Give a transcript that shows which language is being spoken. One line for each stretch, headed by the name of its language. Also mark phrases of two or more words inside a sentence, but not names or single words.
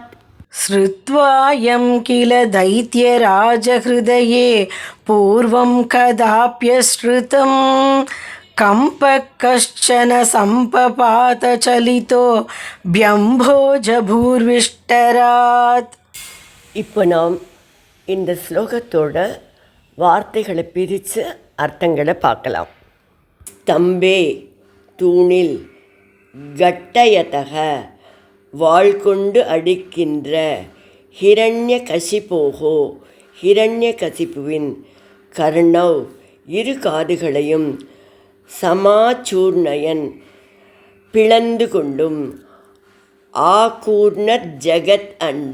Sanskrit: श्रुत्वायं किल दैत्यराजहृदये पूर्वं कदाप्यश्रुतं. कम्पः कश्चन सम्पपातचलितो व्यम्भोजभूर्विष्टरात्.
Tamil: இப்போ நாம் இந்த ஸ்லோகத்தோட வார்த்தைகளை பிரித்து அர்த்தங்களை பார்க்கலாம். ஸ்தம்பே தூணில், கட்டயதக வாள் கொண்டு அடிக்கின்ற, ஹிரண்யகசிபோஹோ ஹிரண்யகசிப்புவின், கர்ணவ் இரு காதுகளையும், சமாச்சூர்ணயன் பிளந்து கொண்டும்,
Sanskrit: आघूर्ण जगत् अण्ड